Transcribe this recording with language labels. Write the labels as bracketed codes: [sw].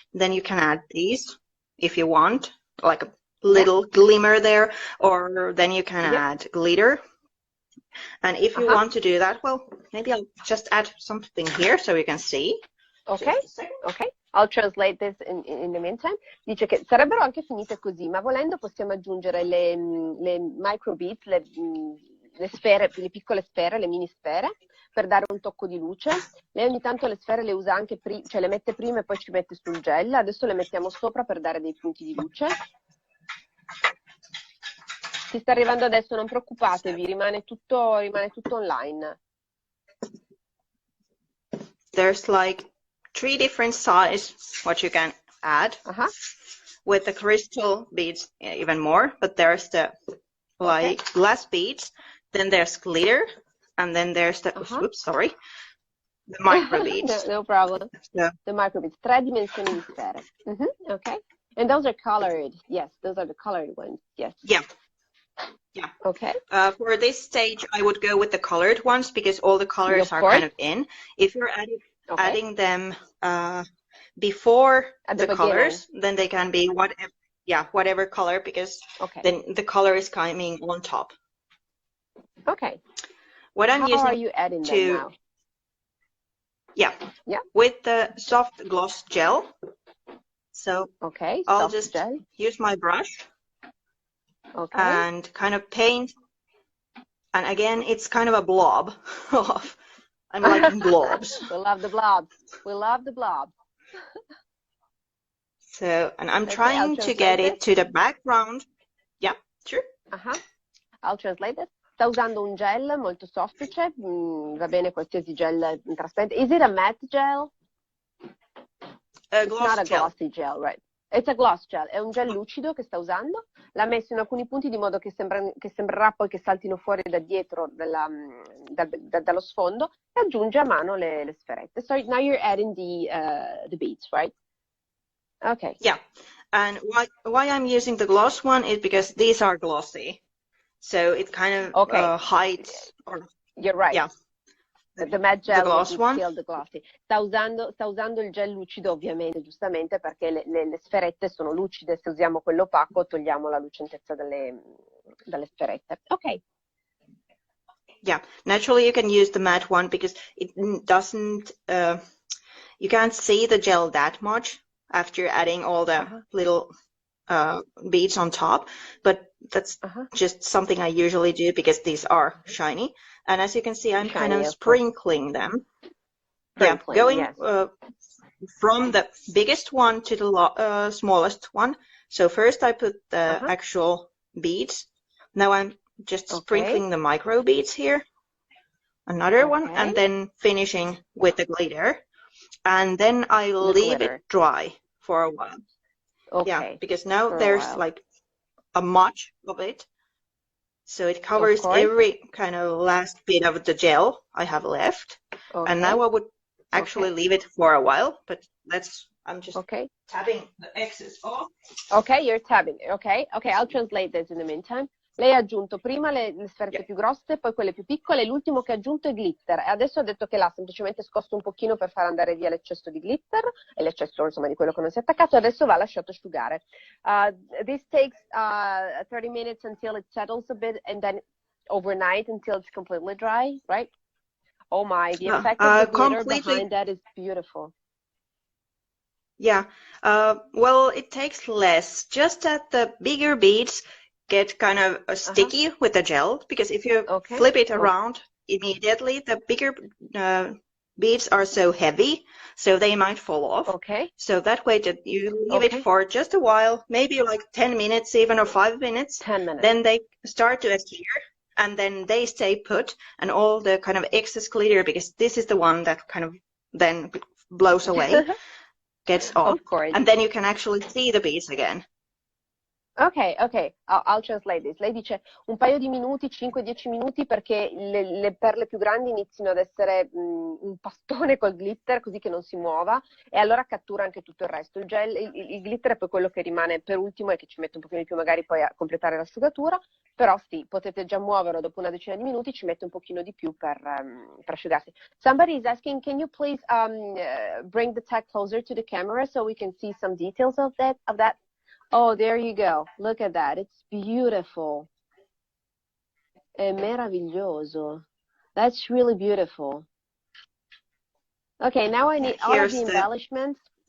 [en] Then you can add these if you want, like a little glimmer there, or then you can add glitter. And if you want to do that, well, maybe I'll just add something here so you can see. Ok, ok. I'll translate this in the meantime. [it] Dice che sarebbero anche finite così, ma volendo possiamo aggiungere le micro beads, le sfere, le piccole sfere, le mini sfere, per dare un tocco di luce. Lei ogni tanto le sfere le usa anche prima, cioè le mette prima e poi ci mette sul gel. Adesso le mettiamo sopra per dare dei punti di luce. Ti sta arrivando adesso, non preoccupatevi, rimane tutto online. [en] There's like 3 different sizes what you can add. With the crystal beads even more, but there's the like glass beads, then there's glitter, and then there's the oops, sorry, the micro beads. No problem. The micro beads, [it] 3 dimensioni di sfere. [en] Okay. And those are colored. Yes, those are the colored ones. Yes. Yeah. Okay. For this stage, I would go with the colored ones because all the colors are kind of in. If you're adding them before the colors, then they can be whatever color, because then the color is coming on top. Okay. What I'm using How are you adding them now? Yeah. With the soft gloss gel. So I'll just use my brush and kind of paint. And again, it's kind of a blob of, I'm liking blobs. We love the blobs. We love the blobs. So, and I'm trying to get it to the background. Yeah, sure. I'll translate it. [it] Sta usando un gel molto soffice, va bene qualsiasi gel trasparente. [en] Is it a matte gel? It's not a glossy gel, right? It's a gloss gel, [it] è un gel lucido che sta usando. L'ha messo in alcuni punti di modo che sembrerà poi che saltino fuori da dietro dallo sfondo, e aggiunge a mano le sferette. [en] So now you're adding the beads, right? Okay. Yeah, and why I'm using the gloss one is because these are glossy, so it kind of hides. You're right. Yeah. The matte gel gloss one. Still the glossy. [it] Sta usando il gel lucido, ovviamente, giustamente, perché le sferette sono lucide. Se usiamo quello opaco togliamo la lucentezza dalle sferette. Ok. [en] Yeah, naturally you can use the matte one because it doesn't, you can't see the gel that much after adding all the little beads on top, but that's just something I usually do because these are shiny. And as you can see, I'm kind of sprinkling them. Going from the biggest one to the smallest one. So first I put the actual beads. Now I'm just sprinkling the micro beads here. Another one, and then finishing with the glitter. And then I leave it dry for a while. Yeah, because now there's like a much of it. So it covers every kind of last bit of the gel I have left. And now I would actually leave it for a while, but I'm just tapping the excess off. Okay, you're tabbing. Okay, I'll translate this in the meantime. [it] Lei ha aggiunto prima le sferette più grosse, poi quelle più piccole, e l'ultimo che ha aggiunto è glitter. E adesso ha detto che l'ha semplicemente scosso un pochino per far andare via l'eccesso di glitter, e l'eccesso insomma di quello che non si è attaccato, e adesso va lasciato asciugare. [en] This takes 30 minutes until it settles a bit, and then overnight until it's completely dry, right? Oh my, the effect of the glitter behind that is beautiful. Yeah, well, it takes less. Just that the bigger beads get kind of sticky with the gel, because if you flip it around immediately, the bigger beads are so heavy, so they might fall off. So that way that you leave it for just a while, maybe like 10 minutes even, or 5 minutes. 10 minutes. Then they start to adhere, and then they stay put, and all the kind of excess glitter, because this is the one that kind of then blows away, gets off. Of course. And then you can actually see the beads again. Ok, ok, I'll translate this. [it] Lei dice un paio di minuti, 5-10 minuti, perché le perle più grandi inizino ad essere un pastone col glitter, così che non si muova, e allora cattura anche tutto il resto. Il gel, il glitter è poi quello che rimane per ultimo e che ci mette un pochino di più magari poi a completare l'asciugatura, però sì, potete già muoverlo dopo una decina di minuti, ci mette un pochino di più per asciugarsi. [en] Somebody is asking, can you please bring the tag closer to the camera so we can see some details of that? Oh, there you go. Look at that. It's beautiful. [it] È meraviglioso. [en] That's really beautiful. Okay, now I need all of the embellishments.